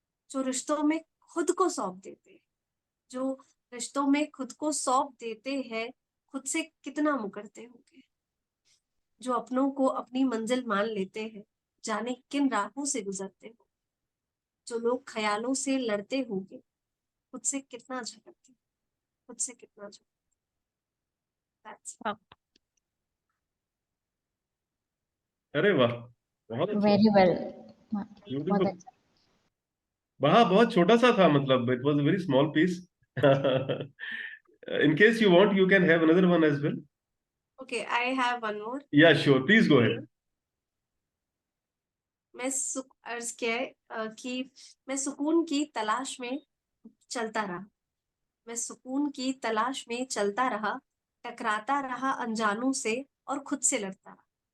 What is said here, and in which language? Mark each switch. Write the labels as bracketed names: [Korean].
[Hindi] जो रिश्तों में खुद को सौंप देते हैं, जो रिश्तों में खुद को सौंप देते हैं, खुद से कितना मुकरते होंगे, जो अपनों को अपनी मंजिल मान लेते हैं, जाने किन राहों से गुजरते हो, जो लोग ख्यालों से लड़ते होंगे, खुद से कितना झगड़ते, खुद से कितना झगड़ते। [English] That's it. [Hindi] अरे वाह, बहुत अच्छा, [English] Very well, बहुत beautiful. [Hindi] अच्छा। हाँ, बहुत छोटा सा था, मतलब [English] It was a very small piece. In case you want, you can have another one as well. Okay, I have one more. Yeah, sure. Please go ahead. [Hindi] मैं सुख अर्ज किया है कि मैं सुकून की तलाश में चलता रहा। मैं सुकून की तलाश में चलता रहा, टकराता रहा अनजानों से और खुद से लड़ता रहा।